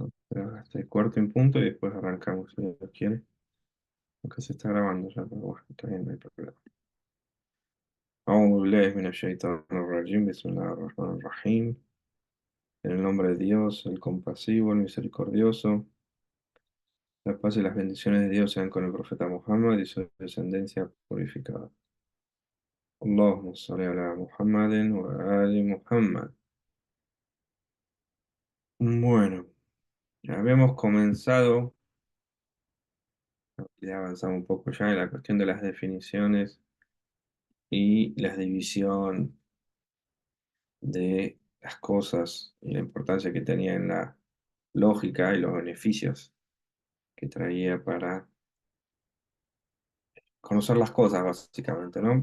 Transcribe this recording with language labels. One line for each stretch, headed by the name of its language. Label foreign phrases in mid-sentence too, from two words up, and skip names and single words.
Spanish: Hasta el cuarto en punto y después arrancamos si Dios quiere. Aunque se está grabando ya, pero bueno, está bien, no hay problema.
Arabic: أعوذ بالله من الشيطان الرجيم بسم الله الرحمن الرحيم.
Spanish: En el nombre de Dios, el compasivo, el misericordioso, la paz y las bendiciones de Dios sean con el profeta Muhammad y su descendencia purificada.
Arabic: اللهم صل على محمد وآل محمد.
Spanish: Bueno, ya habíamos comenzado, ya avanzamos un poco ya en la cuestión de las definiciones y la división de las cosas y la importancia que tenía en la lógica y los beneficios que traía para conocer las cosas, básicamente, ¿no?